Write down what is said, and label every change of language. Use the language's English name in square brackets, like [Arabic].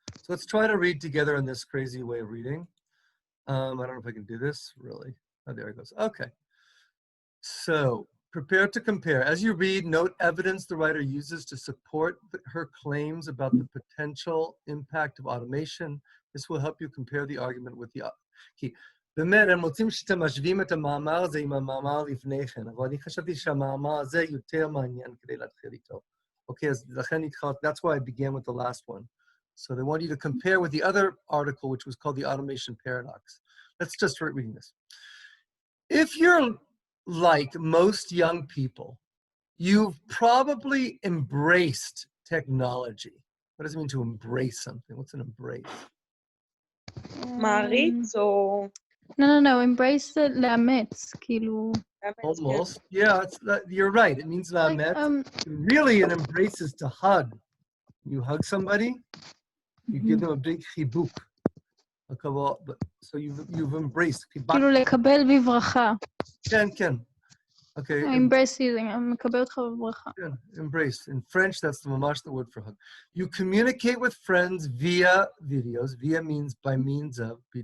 [English] So let's try to read together in this crazy way of reading. I don't know if I can do this, really. Oh, there it goes. Okay. So, prepare to compare. As you read, note evidence the writer uses to support her claims about the potential impact of automation. This will help you compare the argument with the key. [Hebrew] באמת, הם רוצים שאתם משווים את המאמר הזה עם המאמר לפני כן, אבל אני חשבתי שהמאמר הזה יותר מעניין כדי להתחיל איתו. [English] Okay, [Hebrew] אז לכן התחלתי, [English] that's why I began with the last one. So they want you to compare with the other article, which was called the automation paradox. Let's just start reading this. If you're like most young people, you've probably embraced technology. What does it mean to embrace something? What's an embrace? [Hebrew] מעריץ או... [English] No, embrace it, [Hebrew] לאמץ, כאילו... [English] Almost. Yeah, you're right. It means לאמץ. Really, an embrace is to hug. You hug somebody, you give them a big chibuk. So you've embraced. [Hebrew] כאילו לקבל בברכה. כן. [English] Okay. Embrace it, [Hebrew] מקבל אותך בברכה. [English] Embrace. In French, that's the word for hug. You communicate with friends via videos. Via means by means of.